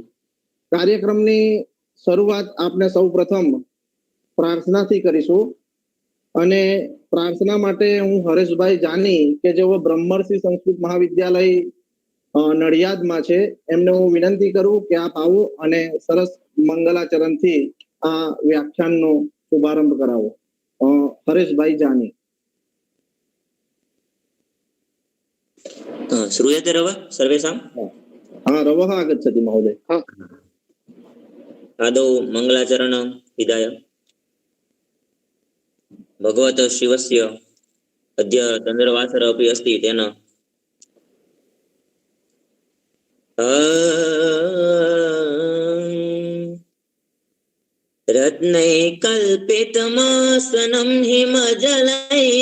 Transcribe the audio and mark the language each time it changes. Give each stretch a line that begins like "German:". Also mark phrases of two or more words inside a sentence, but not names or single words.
Gujarati: કાર્યક્રમની શરૂઆત આપણે સૌ પ્રથમ પ્રાર્થનાથી કરીશું અને પ્રાર્થના માટે હું હરેશભાઈ જાની કે જેઓ બ્રહ્મર્ષિ સંસ્કૃત મહાવિદ્યાલય નડિયાદમાં છે એમને હું વિનંતી કરું કે આપ આવો અને સરસ મંગલાચરણથી આ વ્યાખ્યાનનો શુભારંભ કરાવો. હરેશભાઈ જાની.
Sanskrit: श्रूयते रव सर्वेषां? हाँ रवः आगच्छति महोदय. आदौ मंगलाचरण विदाय. भगवत शिवस्य अद्य चन्द्रवासर अपि अस्ति तेन रत्नै कल्पितमासनं हिमजलै